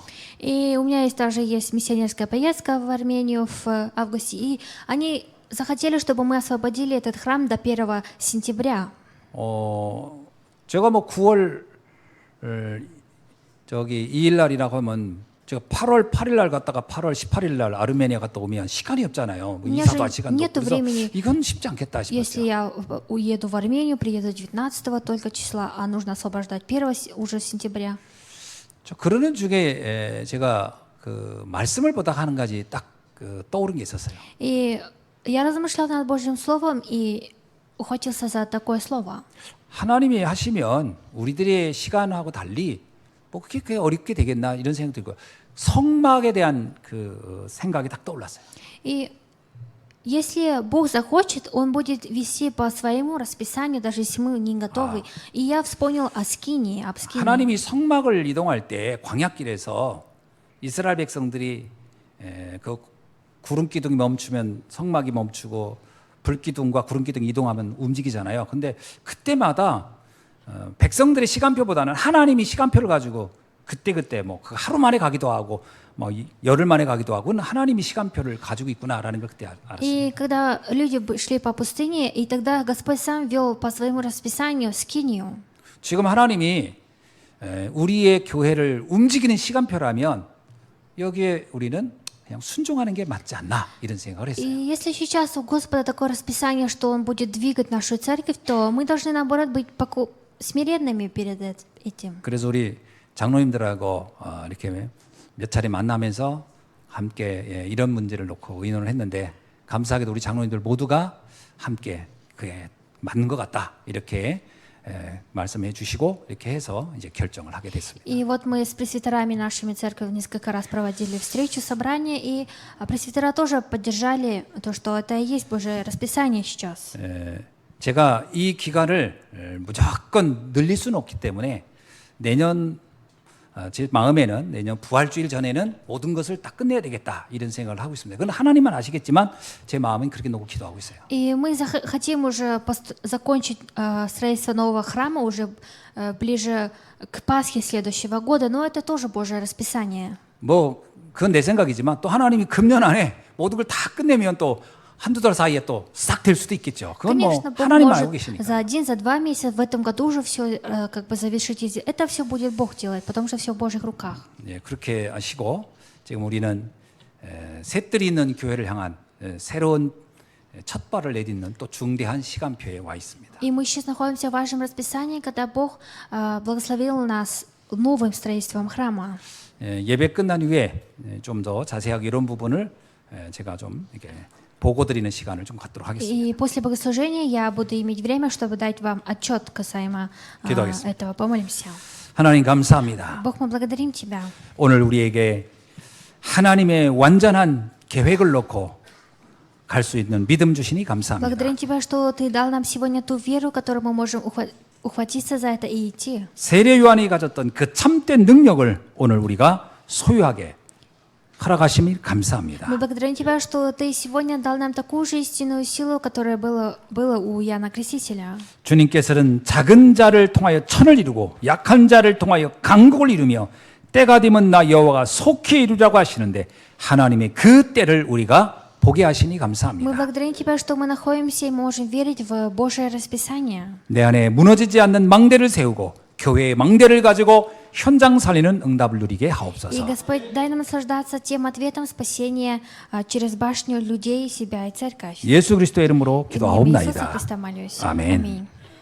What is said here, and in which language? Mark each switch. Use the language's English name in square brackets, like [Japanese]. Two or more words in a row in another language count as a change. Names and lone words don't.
[Russian] И у меня есть миссионерская поездка в Армению в августе, и они захотели, чтобы мы освободили этот храм до 1 сентября. [Korean] 제가 뭐 9월 2일 날이라고 하면 제가 8월 8일 날 갔다가 8월 18일 날 아르메니아 갔다 오면 시간이 없잖아요. 뭐 이사도 할 시간도 없고 그래서 이건 쉽지 않겠다 [Russian] Если [Korean] 싶었어요. [Russian] я уеду в Армению, приеду 19 только числа, а нужно освобождать 1 уже сентября. [Korean] 그러는 중에 제가 그 말씀을 보다가 한 가지 딱 떠오른 게 있었어요. [Russian] И я размышлял над Божьим Словом и ухватился за такое слово. [Korean] 하나님이 하시면 우리들의 시간하고 달리 뭐 그게 어렵게 되겠나 이런 생각 들고 성막에 대한 그 생각이 딱 떠올랐어요. [Russian] И если Бог захочет, Он будет вести по своему расписанию, даже если мы не готовы. И я вспомнил о Скинии, об Скинии. [Korean] 하나님이 성막을 이동할 때 광야길에서 이스라엘 백성들이 그 구름 기둥이 멈추면 성막이 멈추고 불 기둥과 구름 기둥이 이동하면 움직이잖아요. 근데 그때마다 백성들의 시간표보다는 하나님이 시간표를 가지고 그때 뭐 하루 만에 가기도 하고 뭐 열흘 만에 가기도 하고 하나님이 시간표를 가지고 있구나라는 걸 그때 알았어요. [Russian] И когда люди шли по пустыне, и тогда Господь сам вел по своему расписанию Скинию. [Korean] 지금 하나님이 우리의 교회를 움직이는 시간표라면 여기에 우리는 그냥 순종하는 게 맞지 않나 이런 생각을 [Russian] И [Korean] 했어요. [Russian] если сейчас у Господа такое расписание, что Он будет двигать нашу церковь, то мы должны, наоборот, быть смиренными перед этим. [Korean] 그래서 우리 장로님들하고 이렇게 몇 차례 만나면서 함께 이런 문제를 놓고 의논을 했는데 감사하게도 우리 장로님들 모두가 함께 그게 맞는 것 같다 이렇게 말씀해 주시고 이렇게 해서 이제 결정을 하게 됐습니다. [Russian] И вот мы с пресвитерами нашими церковью несколько раз проводили встречу, собрание, и пресвитера тоже поддержали то, что это и есть Божие расписание сейчас. [Korean] 제가 이 기간을 무조건 늘릴 수는 없기 때문에 내년 제 마음에는 내년 부활주일 전에는 모든 것을 다 끝내야 되겠다 이런 생각을 하고 있습니다. 그건 하나님만 아시겠지만 제 마음은 그렇게 놓고 기도하고 있어요. [Russian] И мы хотим уже закончить строительство нового храма уже ближе к Пасхе следующего года, но это тоже Божье расписание. [Korean] 뭐 그건 내 생각이지만 또 하나님이 금년 안에 모든 걸 다 끝내면 또 한두 달 사이에 또 싹 될 수도 있겠죠. 그건 뭐 [Russian] Конечно, Бог [Korean] 하나님만 알고 [Russian] может [Korean] 계시니까. [Russian] за 1, за 2 месяца в этом году уже все как бы завершить. Это все будет Бог делать, потому что все в Божьих руках. [Korean] 예, 그렇게 아시고 지금 우리는 셋들이 있는 교회를 향한 새로운 첫 발을 내딛는 또 중대한 시간표에 와 있습니다. [Russian] И мы сейчас находимся в вашем расписании, когда Бог благословил нас новым строительством храма. [Korean] 예배 끝난 후에 좀 더 자세하게 이런 부분을 제가 좀 이렇게 보고 드리는 시간을 좀 갖도록 하겠습니다. [Russian] И после богослужения я буду иметь время, чтобы дать вам отчет касаемо [Korean] 기도하겠습니다. [Russian] этого. Помолимся. [Korean] 하나님 감사합니다. [Russian] Бог, мы благодарим Тебя. [Korean] 오늘 우리에게 하나님의 완전한 계획을 놓고 갈 수 있는 믿음 주시니 감사합니다. [Russian] Благодарим Тебя, что Ты дал нам сегодня ту веру, которую мы можем ухватиться за это и идти. [Korean] 세례 요한이 가졌던 그 참된 능력을 오늘 우리가 소유하게 허락하심이 감사합니다. [Russian] Мы благодарим Тебя, что Ты сегодня дал нам такую же истинную силу, которая была у Иоанна Крестителя. [Korean] 주님께서는 작은 자를 통하여 천을 이루고 약한 자를 통하여 강국을 이루며 때가 되면 나 여호와가 속히 이루라고 하시는데 하나님의 그 때를 우리가 보게 하시니 [Russian] Мы [Korean] 감사합니다. [Russian] благодарим Тебя, что мы находимся и можем верить в Божие расписание. [Korean] 내 안에 무너지지 않는 망대를 세우고 교회의 망대를 가지고 현장 살리는 응답을 누리게 [Russian] И, [Korean] 하옵소서. [Russian] Господь, дай нам наслаждаться тем ответом спасения через башню людей, себя и церковь. [Korean] 예수 그리스도의 이름으로 [Russian] Во имя Иисуса [Korean] 기도하옵나이다. [Russian] Христа молюсь. [Korean] 아멘. [Russian] Аминь.